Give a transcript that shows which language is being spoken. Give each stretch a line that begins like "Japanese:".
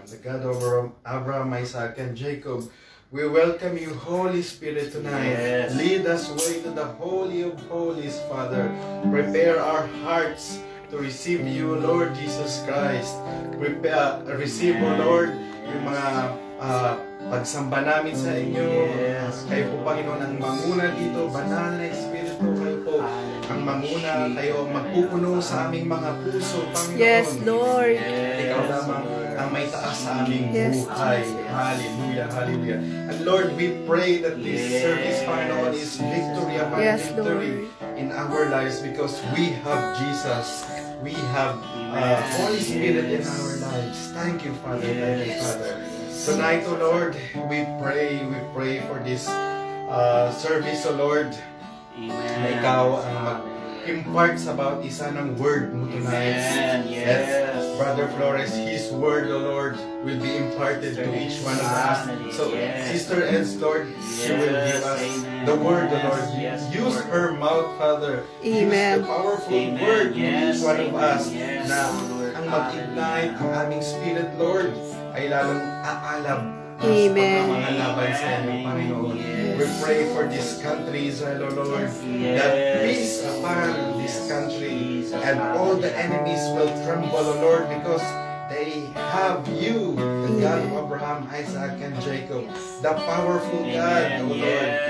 English: The God of Abraham, Isaac, and Jacob, we welcome you, Holy Spirit, tonight. Yes. Lead us way to the Holy of Holies, Father. Prepare our hearts to receive you, Lord Jesus Christ. Receive, O Lord,
Filipino: yung mga pagsamba namin sa inyo. Kayo po, Panginoon, ang manguna dito. Banal na Espiritu, kayo po ang manguna. Kayo ang magpupuno sa aming mga puso, Panginoon.
English: Yes, Lord.
Filipino: Ikaw lamang ang may taas sa aming buhay. Hallelujah, hallelujah.
English: And Lord, we pray that this service, Panginoon, is victory upon victory in our lives because we have Jesus. We have Holy Spirit in our lives. Thank you, Father. Thank you, Father. Tonight, O Lord, we pray for this service, O Lord,
Filipino: na ikaw ang mag-impart sa bawat isa ng word mo tonight.
English: Yes. Brother Flores, his word, O Lord, will be imparted to each one of us. So, Sister Ed's, Lord, she will give us the word, O Lord. Use her mouth, Father. Use the powerful word to each one of us
Filipino: na ang mag-ignite ang aming spirit, Lord, ay lalong aalab sa mga laban sa inyo, Panginoon.
English: We pray for this country, Israel, O Lord, that peace upon this country and all the enemies will tremble, O Lord, because they have you, the God of Abraham, Isaac, and Jacob, the powerful God, O Lord.